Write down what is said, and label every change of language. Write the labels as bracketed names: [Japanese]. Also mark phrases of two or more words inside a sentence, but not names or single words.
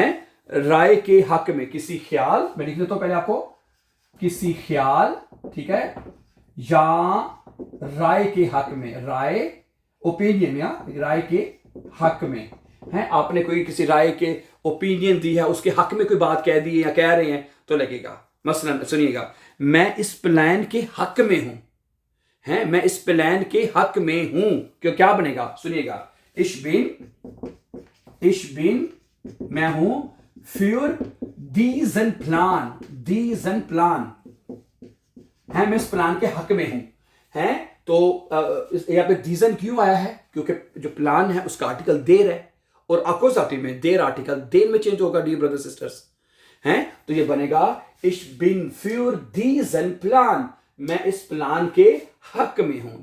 [Urdu] رائے کے حق میں، کسی خیال، میں لکھ دیتا ہوں پہلے آپ کو، کسی خیال، ٹھیک ہے، یا رائے کے حق میں، رائے اوپینین یا رائے کے حق میں ہے. آپ نے کوئی کسی رائے کے اوپینین دی ہے، اس کے حق میں کوئی بات کہہ دی ہے یا کہہ رہے ہیں تو لگے گا. مثلاً سنیے گا، میں اس پلان کے حق میں ہوں، ہیں، میں اس پلان کے حق میں ہوں، کیوں کیا بنے گا? सुनिएगा, [German] ich bin, [Urdu] میں ہوں [German] für diesen Plan [Urdu] ہے، میں اس پلان کے حق میں ہوں۔ ہیں. تو یہاں پہ ریزن کیوں آیا ہے، کیونکہ جو پلان ہے اس کا آرٹیکل دیر ہے، اور اکوزاٹیو میں دیر آرٹیکل دیر میں چینج ہوگا [English] dear brother sisters [Urdu] हैं। تو یہ بنے گا [German] ich bin für diesen Plan, [Urdu] میں اس پلان کے حق میں ہوں.